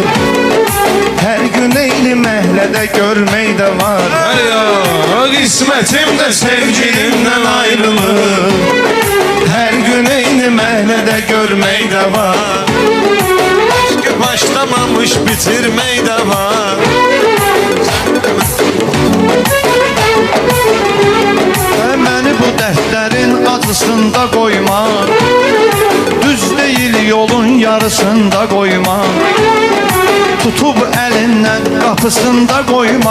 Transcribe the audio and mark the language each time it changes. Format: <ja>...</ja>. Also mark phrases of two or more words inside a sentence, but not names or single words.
<tr>Her gün eyni məhlede görmek de var. Kısmetimde sevgilimden ayrılır. Her gün eyni məhlede görmek de var. Başlamamış bitirmek de var.</tr> <az>Məni bu dərdlərin acısında qoyma. Düz deyil yolun yarısında qoyma. Tutub əlindən qapısında qoyma.</az>